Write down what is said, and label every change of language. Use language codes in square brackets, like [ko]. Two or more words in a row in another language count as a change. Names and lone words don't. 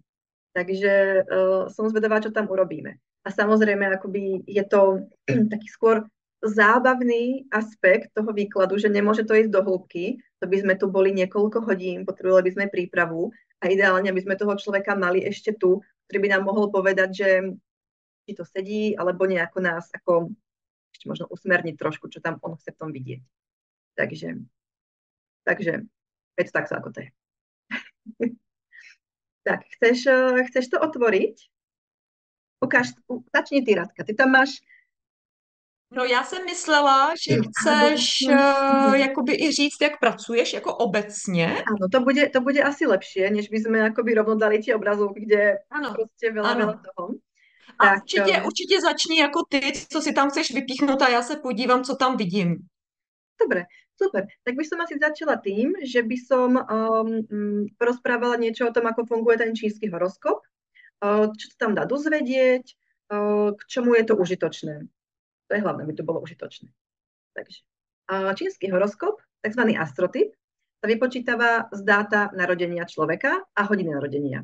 [sk] Takže som zvedavá, čo tam urobíme. A samozrejme, akoby je to taký skôr zábavný aspekt toho výkladu, že nemôže to ísť do hĺbky, to by sme tu boli niekoľko hodín, potrebovali by sme prípravu a ideálne by sme toho človeka mali ešte tu, ktorý by nám mohol povedať, že či to sedí, alebo nejako nás ako ešte možno usmerniť trošku, čo tam on chce v tom vidieť. Takže je to tak, ako to je. Tak, chceš to otvoriť? Začni ty, Radka. Ty tam máš... [cs] No já jsem myslela, že chceš jakoby i říct, jak pracuješ, jako obecně. [sk] Áno, to bude asi lepšie, než by sme akoby rovno dali tie obrazovky, kde prostě veľa toho. [cs] A tak, určitě začni jako ty, co si tam chceš vypíchnout a já se podívám, co tam vidím. [sk] Dobre, super. Tak by som asi začala tým, že by som porozprávala niečo o tom, ako funguje ten čínsky horoskop, čo sa tam dá dozvedieť, k čomu je to užitočné. To je hlavné, aby to bolo užitočné. Takže čínsky horoskop, takzvaný astrotyp, sa vypočítava z dáta narodenia človeka a hodiny narodenia.